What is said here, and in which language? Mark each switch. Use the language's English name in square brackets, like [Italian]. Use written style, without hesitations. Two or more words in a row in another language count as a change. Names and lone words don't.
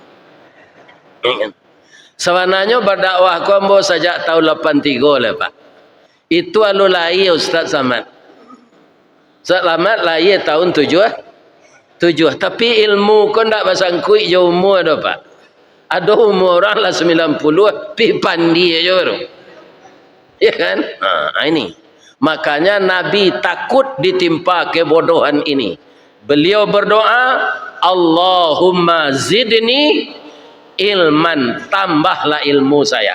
[Indonesian] Sebenarnya berdakwah ko ambo sejak tahun 83 lah Pak. Itu alu lahir Ustaz Samad. Selamat lahir tahun 7. [Minangkabau] Tapi ilmu ko ndak basangkui je umur dah Pak. Ada umur orang lah 90, pi pandi aja baru. [Indonesian] Ya kan? Ini. Makanya Nabi takut ditimpa kebodohan ini. Beliau berdoa, [Arabic] اللهم زدني علما, [Indonesian] tambahlah ilmu saya.